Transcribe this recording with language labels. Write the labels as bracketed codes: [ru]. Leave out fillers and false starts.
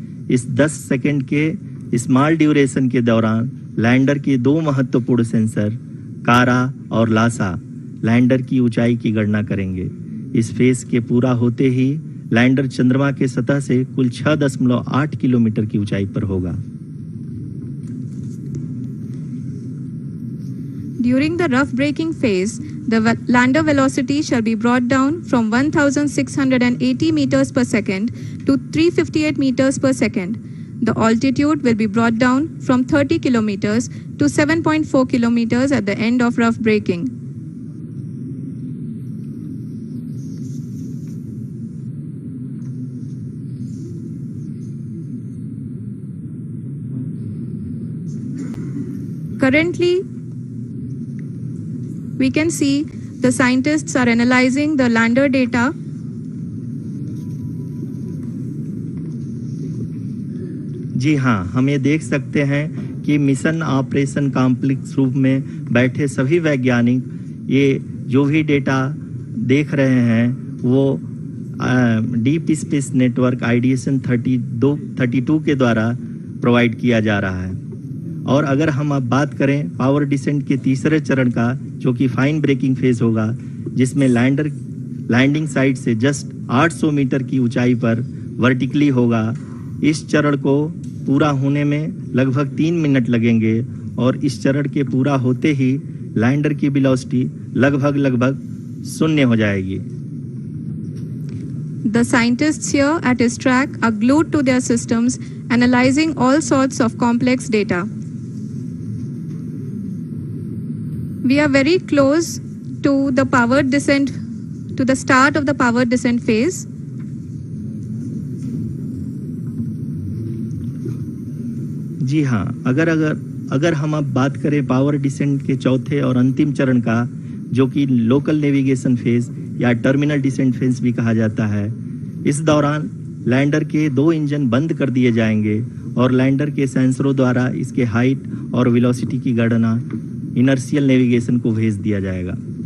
[hi] इस 10 सेकंड के small duration के दौरान लैंडर के 2 महत्वपूर्ण सेंसर कारा और लासा लैंडर की ऊंचाई की गणना करेंगे। इस फेज के पूरा होते ही लैंडर चंद्रमा के सतह से कुल 6.8 किलोमीटर की ऊंचाई पर होगा। [en] During the rough braking phase, the lander velocity shall be brought down from 1,680 meters per second to 358 meters per second. The altitude will be brought down from 30 kilometers to 7.4 kilometers at the end of rough braking. Currently, we can see the scientists are analyzing the lander data. [hi] जी हाँ, हम ये देख सकते हैं कि mission operation complex रूप में बैठे सभी वैज्ञानिक ये जो भी डेटा देख रहे हैं वो डीप स्पेस नेटवर्क IDSN 32 के द्वारा प्रोवाइड किया जा रहा है। और अगर हम अब बात करें पावर डिसेंट के तीसरे चरण का, जो कि फाइन ब्रेकिंग फेज होगा, जिसमें लैंडर लैंडिंग साइट से जस्ट 800 मीटर की ऊंचाई पर वर्टिकली होगा। इस चरण को पूरा होने में लगभग 3 मिनट लगेंगे और इस चरण के पूरा होते ही लैंडर की वेलोसिटी लगभग 0 हो जाएगी। [en] The scientists here at ISTRAC are glued to their systems, analyzing all sorts of complex data. We are very close to the powered descent to the start of the power descent phase. [hi] जी हाँ, अगर हम अब बात करें power descent के चौथे और अंतिम चरण का, जो कि लोकल नेविगेशन फेज या टर्मिनल डिसेंट फेज भी कहा जाता है, इस दौरान लैंडर के 2 इंजन बंद कर दिए जाएंगे और लैंडर के सेंसरों द्वारा इसके हाइट और वेलोसिटी की गणना इनर्शियल नेविगेशन को भेज दिया जाएगा।